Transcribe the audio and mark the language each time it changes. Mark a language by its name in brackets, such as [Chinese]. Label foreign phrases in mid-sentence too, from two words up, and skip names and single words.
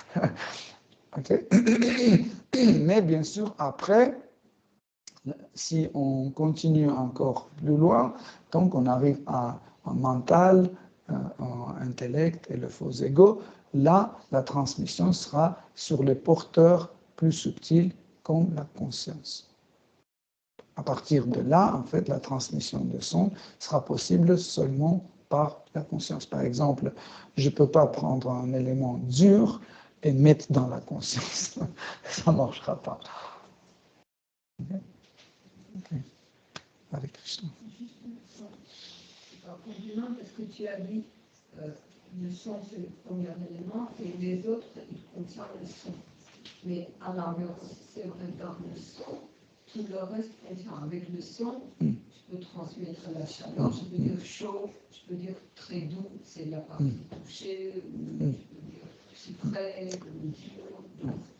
[French] Mais bien sûr, après, si on continue encore plus loin, donc on arrive à un mental, un intellect et le faux ego, là, la transmission sera sur les porteurs plus subtils comme la conscience. À partir de là, en fait, la transmission de son sera possible seulement par la conscience. Par exemple, je ne peux pas prendre un élément dur et mettre dans la conscience. Ça ne marchera pas. Okay. [Sanskrit] Hare Krishna. [French] Par compliment, parce que tu as dit le son c'est le premier élément et les autres ils contiennent le son. Mais à l'inverse, c'est vrai dans le son, tout le reste contient avec le son. Je peux transmettre la chaleur, je peux dire chaud, je peux dire très doux, c'est la partie touchée, je peux dire sucré, dur.